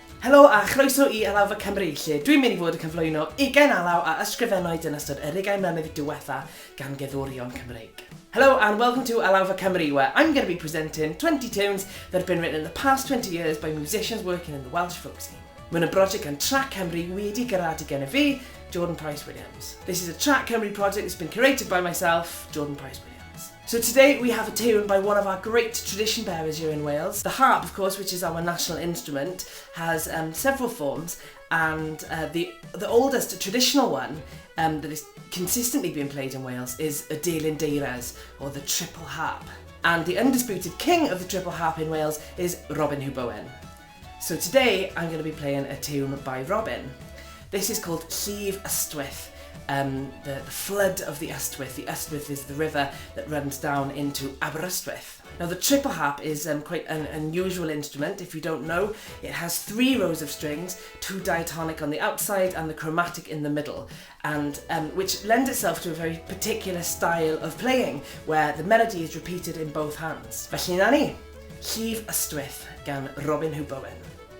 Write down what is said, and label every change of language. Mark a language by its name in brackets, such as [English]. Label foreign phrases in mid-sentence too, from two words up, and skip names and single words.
[Welsh] Helo a chroeso I Alawfa Cymru, lle dwi'n mynd I fod yn cyflwyno 20 alaw a ysgrifennwyd yn ystod yr 20 mlynedd diwethaf gan gerddorion Cymreig. [English] Hello and welcome to Alawfa Cymru, where I'm going to be presenting 20 tunes that have been written in the past 20 years by musicians working in the Welsh folk scene. [Welsh] Mae'n brosiect gan Trac Cymru wedi gyrraedd gen fi, Jordan Price-Williams. [English] This is a Trac Cymru project that's been curated by myself, Jordan Price-Williams. So today we have a tune by one of our great tradition bearers here in Wales. The harp, of course, which is our national instrument, has several forms, and the oldest traditional one that is consistently being played in Wales is [Welsh] y delyn deiras, [English] or the triple harp. And the undisputed king of the triple harp in Wales is Bowen. So today I'm going to be playing a tune by Robin. This is called Llif Ystwyth. The flood of the Ystwyth. The Ystwyth is the river that runs down into Ystwyth. Now the triple harp is quite an unusual instrument. If you don't know, it has 3 rows of strings, 2 diatonic on the outside and the chromatic in the middle, and which lends itself to a very particular style of playing, where the melody is repeated in both hands. [Welsh] Felly na ni, Llif Ystwyth gan Bowen.